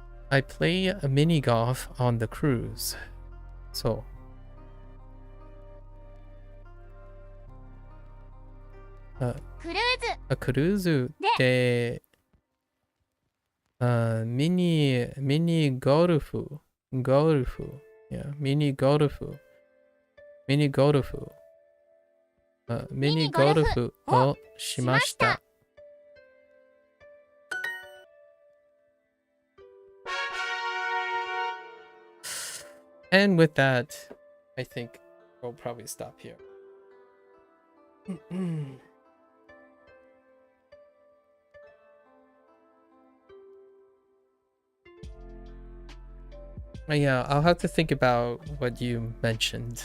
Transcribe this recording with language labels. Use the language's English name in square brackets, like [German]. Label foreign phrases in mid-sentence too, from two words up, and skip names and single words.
[English] I play a mini golf on the cruise. So. A cruise de mini golf. Yeah, mini golf. Mini golf. [Japanese] Mini golf をしました. [English] And with that, I think we'll probably stop here. Yeah, I'll have to think about what you mentioned.